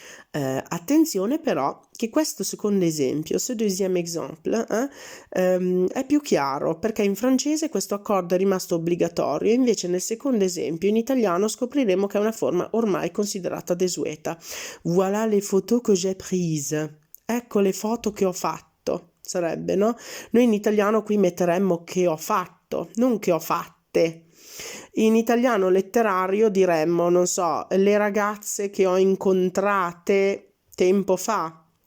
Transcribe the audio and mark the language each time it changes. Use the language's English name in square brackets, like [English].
[Italian] Attenzione però che questo secondo esempio, [French] ce deuxième exemple, [Italian] è più chiaro perché in francese questo accordo è rimasto obbligatorio, invece nel secondo esempio in italiano scopriremo che è una forma ormai considerata desueta. [French] Voilà les photos que j'ai prises. [Italian] Ecco le foto che ho fatto, sarebbe, no? Noi in italiano qui metteremmo che ho fatto, non che ho fatte. In italiano letterario diremmo, non so, le ragazze che ho incontrate tempo fa.